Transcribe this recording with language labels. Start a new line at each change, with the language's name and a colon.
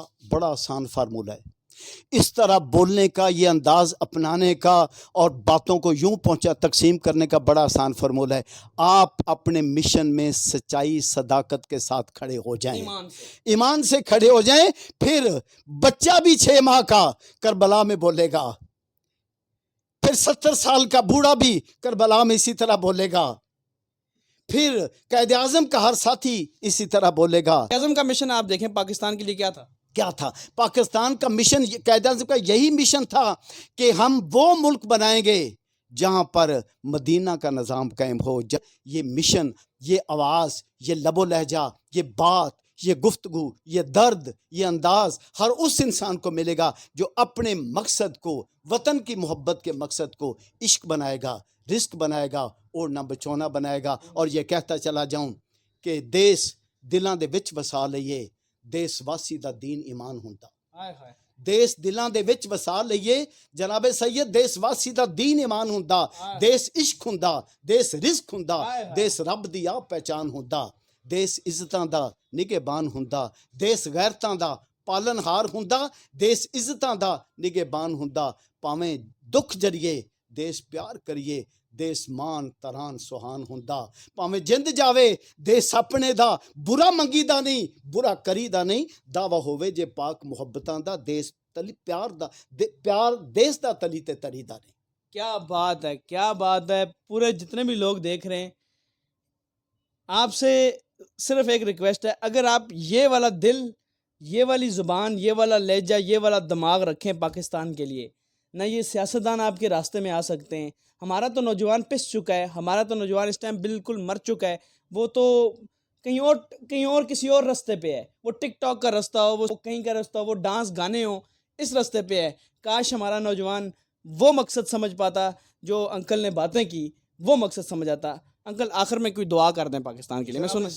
Urdu: بڑا آسان فارمولہ ہے، اس طرح بولنے کا، یہ انداز اپنانے کا، اور باتوں کو یوں تقسیم کرنے کا بڑا آسان فارمولہ ہے۔ آپ اپنے مشن میں سچائی، صداقت کے ساتھ کھڑے ہو جائیں، ایمان سے کھڑے ہو جائیں، پھر بچہ بھی 6 ماہ کا کربلا میں بولے گا، پھر 70 سال کا بوڑھا بھی کربلا میں اسی طرح بولے گا، پھر قائد اعظم کا ہر ساتھی اسی طرح بولے گا۔ قائد اعظم کا مشن آپ دیکھیں پاکستان کے لیے کیا تھا؟ پاکستان کا مشن، قائد اعظم کا یہی مشن تھا کہ ہم وہ ملک بنائیں گے جہاں پر مدینہ کا نظام قائم ہو۔ یہ مشن، یہ آواز، یہ لب و لہجہ، یہ بات، یہ گفتگو، یہ درد، یہ انداز ہر اس انسان کو ملے گا جو اپنے مقصد کو، وطن کی محبت کے مقصد کو عشق بنائے گا، رزق بنائے گا، اوڑھنا بچونا بنائے گا۔ اور یہ کہتا چلا جاؤں کہ
Punjabi: دیس دلاں دے وچ وسا لئیے، دیس واسی دا دین ایمان ہوندا۔ دیس دلاں دے وچ وسا لئیے جناب سید، دیس واسی دا دین ایمان ہوندا، دیس عشق ہوندا، دیس رزق ہوندا، دیس رب دی آپ پہچان ہوندا، دیس عزتاں دا نگہبان ہوندا، دیس غیرتاں دا پالن ہار ہوندا، دیس عزتاں دا نگہبان ہوندا۔ پاویں دکھ جریے دیس پیار کریے، دیس مان تران سہان ہوندا۔ پاویں جند جاوے دیس اپنے دا برا منگی دا نہیں، برا کری دا نہیں، دعویٰ ہووے جے پاک محبتاں دا، دیس تلی پیار دا، پیار دیس دا تلی تے تری دا نہیں۔
Urdu: کیا بات ہے، کیا بات ہے۔ پورے جتنے بھی لوگ دیکھ رہے ہیں، آپ سے صرف ایک ریکویسٹ ہے، اگر آپ یہ والا دل، یہ والی زبان، یہ والا لہجہ، یہ والا دماغ رکھیں پاکستان کے لیے، نہ یہ سیاستدان آپ کے راستے میں آ سکتے ہیں۔ ہمارا تو نوجوان پس چکا ہے، ہمارا تو نوجوان اس ٹائم بالکل مر چکا ہے، وہ تو کہیں اور کسی اور راستے پہ ہے، وہ ٹک ٹاک کا راستہ ہو، وہ کہیں کا راستہ ہو، وہ ڈانس گانے ہوں، اس راستے پہ ہے۔ کاش ہمارا نوجوان وہ مقصد سمجھ پاتا جو انکل نے باتیں کی، وہ مقصد سمجھ آتا۔ انکل آخر میں کوئی دعا کر دیں پاکستان کے لیے، میں سنوں۔